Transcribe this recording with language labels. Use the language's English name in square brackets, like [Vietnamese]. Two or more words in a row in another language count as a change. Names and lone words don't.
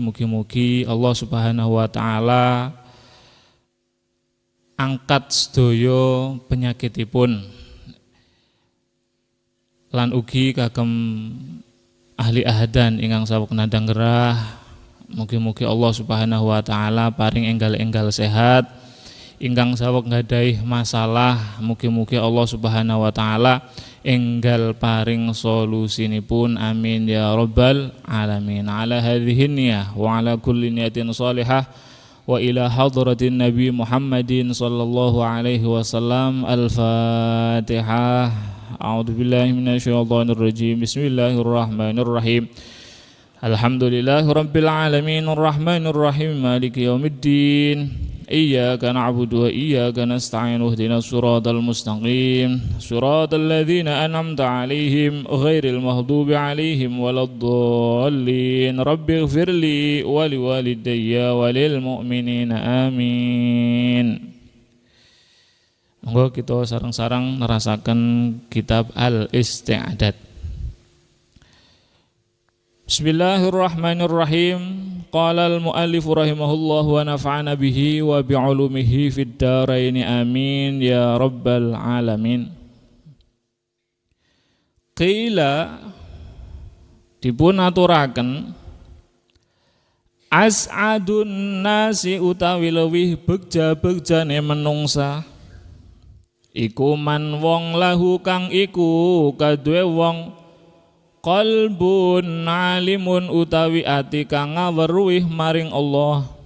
[Javanese] Mugi-mugi Allah [Arabic] سبحانه وتعالى [Javanese] angkat sedaya penyakitipun lan ugi kagem ahli ahadan ingkang saweg nandhang gerah. Mugi-mugi Allah [Arabic] سبحانه وتعالى [Javanese] paring enggal-enggal sehat. Ingkang saweg nggadahi masalah mugi-mugi Allah [Arabic] سبحانه وتعالى [Javanese] enggal paring solusinipun. [Arabic] آمين يا رب العالمين. على هذه النية وعلى كل نية صالحة وإلى حضرة النبي محمد صلى الله عليه وسلم. Al-Fatihah. أعوذ بالله من الشيطان الرجيم. بسم الله الرحمن الرحيم. الحمد لله رب العالمين الرحمن الرحيم مالك يوم الدين. إياك نعبد وإياك نستعين اهدنا الصراط المستقيم صراط الذين أنعمت عليهم غير المغضوب عليهم ولا الضالين. رب اغفر لي ولوالدي وللمؤمنين آمين. [Javanese] Monggo kita sareng-sareng nerasaken kitab Al-Isti'dad. [Arabic] بسم الله الرحمن الرحيم. قال المؤلف رحمه الله ونفعنا به وبعلومه في الدارين آمين يا رب العالمين. [Javanese] Qila dipun aturaken [Arabic] أسعد الناس [Javanese] utawi lewih begja-begjane menungsa iku man wong lahu kang iku kaduwe wong [Arabic] قلب عالم [Javanese] utawi ati kang ngaweruh maring Allah,